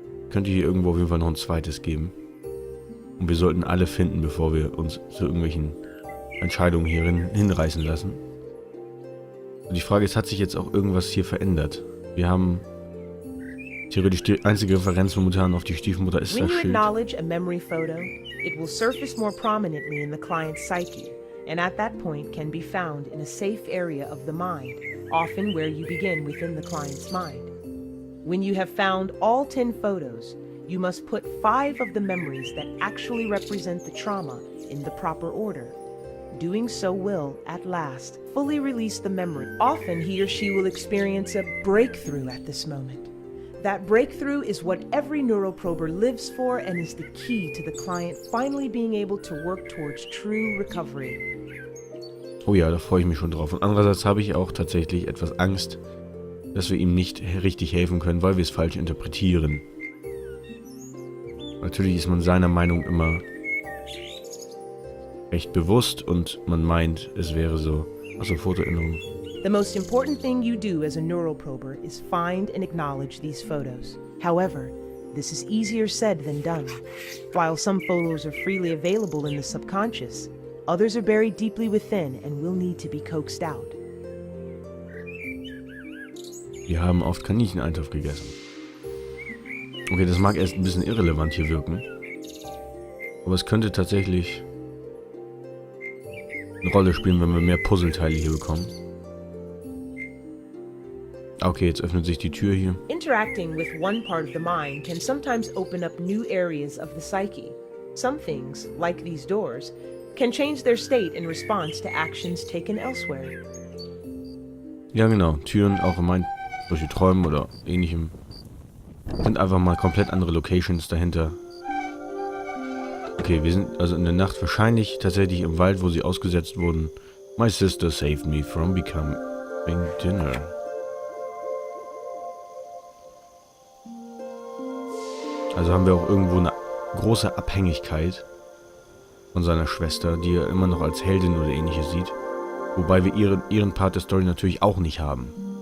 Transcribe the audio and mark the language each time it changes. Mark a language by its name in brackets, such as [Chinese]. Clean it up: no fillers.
[German] Könnte hier irgendwo auf jeden Fall noch ein zweites geben. Und wir sollten alle finden, bevor wir uns zu irgendwelchen Entscheidungen hierin hinreißen lassen. Und die Frage ist, hat sich jetzt auch irgendwas hier verändert? Wir haben... Theoretisch die einzige Referenz momentan auf die Stiefmutter ist das Schild. [English] When you acknowledge a memory photo, it will surface more prominently in the client's psyche, and at that point can be found in a safe area of the mind, often where you begin within the client's mind. When you have found all 10 photos, you must put 5 of the memories that actually represent the trauma in the proper order. Doing so will, at last, fully release the memory. Often he or she will experience a breakthrough at this moment. That breakthrough is what every neuroprober lives for and is the key to the client finally being able to work towards true recovery. [German] Oh ja, da freue ich mich schon drauf. Und andererseits habe ich auch tatsächlich etwas Angst, dass wir ihm nicht richtig helfen können, weil wir es falsch interpretieren. Natürlich ist man seiner Meinung immer recht bewusst und man meint, es wäre so. Achso, Fotoerinnerung. [English] The most important thing you do as a neuroprober is find and acknowledge these photos. However, this is easier said than done. While some photos are freely available in the subconscious, others are buried deeply within and will need to be coaxed out. [German] Wir haben oft Kanincheneintöpfe gegessen. Okay, das mag erst ein bisschen irrelevant hier wirken. Aber es könnte tatsächlich eine Rolle spielen, wenn wir mehr Puzzleteile hier bekommen. Okay, jetzt öffnet sich die Tür hier. [English] Interacting with one part of the mind can sometimes open up new areas of the psyche. Some things, like these doors, can change their state in response to actions taken elsewhere. [German] Ja genau, Türen auch in meinen solche Träumen oder ähnlichem sind einfach mal komplett andere Locations dahinter. Okay, wir sind also in der Nacht wahrscheinlich tatsächlich im Wald, wo sie ausgesetzt wurden. [English] My sister saved me from becoming dinner. [German] Also haben wir auch irgendwo eine große Abhängigkeit von seiner Schwester, die er immer noch als Heldin oder ähnliches sieht. Wobei wir ihren Part der Story natürlich auch nicht haben.